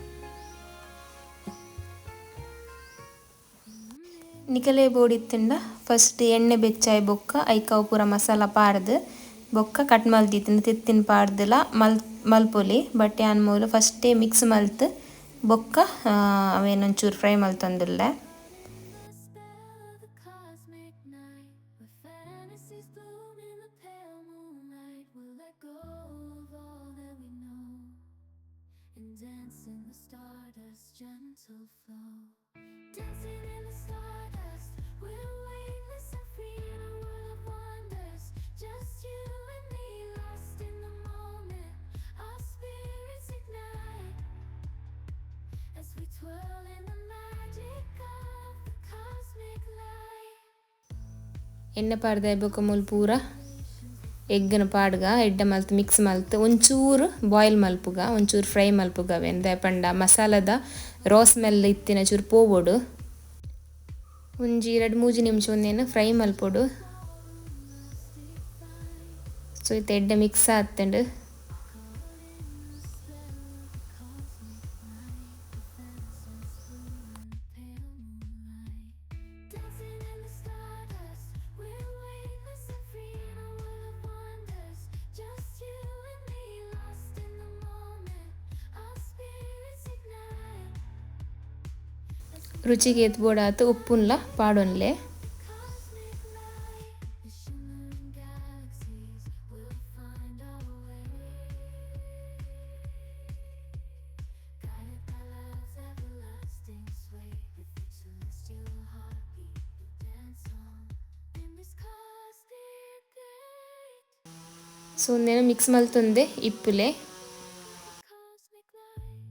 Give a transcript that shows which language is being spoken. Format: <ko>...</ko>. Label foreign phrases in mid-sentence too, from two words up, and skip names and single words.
<tcy>ನಿಕಲೆ ಬೋಡಿತ್ತಂಡ ಫಸ್ಟ್ ಎಣ್ಣೆ ಬೆಚ್ಚಾಯಿ ಬೊಕ್ಕ ಐಕಾವು ಪೂರ ಮಸಾಲ ಪಾರ್ದು ಬೊಕ್ಕ ಕಟ್ ಮಲ್ತಿತ್ತಿನ ತಿತ್ತಿನ ಪಾಡ್ದಲ ಮಲ್ಪೊಲಿ ಬಟ್ ಯಾನ್ ಮೂಲು ಫಸ್ಟೇ ಮಿಕ್ಸ್ ಮಲ್ತ್ ಬೊಕ್ಕ ಅವೇನೊಂಚೂರು ಫ್ರೈ ಮಲ್ತೊಂದುಲ್ಲೆ</tcy> <en>Dancing in the stardust, we're weightless and free in a world of wonders. Just you and me, lost in the moment. Our spirits ignite as we twirl in the magic of the cosmic light.</en> <tcy>ಎಣ್ಣೆ ಪಾಡ್ದೆ ಬೊಕ್ಕ ಮೂಲು ಪೂರ ಎಗ್ಗನ ಪಾಡ್ಗ ಎಡ್ಡೆ ಮಲ್ತ್ ಮಿಕ್ಸ್ ಮಲ್ತ್ ಒಂಚೂರು ಬಾಯ್ಲ್ ಮಲ್ಪುಗ ಒಂಚೂರು ಫ್ರೈ ಮಲ್ಪುಗ ಅವೆಂದೆ ಪಂಡ ಮಸಾಲದ</tcy> <en>raw smell</en> <tcy>ಇತ್ತಿನ ಚೂರು ಪೋವೊಡು ಒಂಜಿ 2-3 ನಿಮಿಷ ಒಂದೇನು ಫ್ರೈ ಮಲ್ಪೊಡು ಸೊ ಇತ್ತೆ ಎಡ್ಡೆ ಮಿಕ್ಸ್ ಆತಂಡು</tcy> <en>Dancing in the stardust, we're weightless and free in a world of wonders. Just you and me, lost in the moment. Our spirits ignite as we</en> <tcy>ರುಚಿಗೆ ಎತ್ಬೋಡಾತು ಉಪ್ಪುನ್ಲ ಪಾಡೊನ್ಲೆ</tcy> <en>cosmic light. The shimmering galaxies will find our way, guided by love's everlasting sway. With each celestial heartbeat, we'll dance on in this cosmic gate.</en> <tcy>ಸೊ ಒಂದೇನು ಮಿಕ್ಸ್ ಮಲ್ತೊಂದೆ ಇಪ್ಪುಲೆ</tcy> <en>Cosmic light.</en>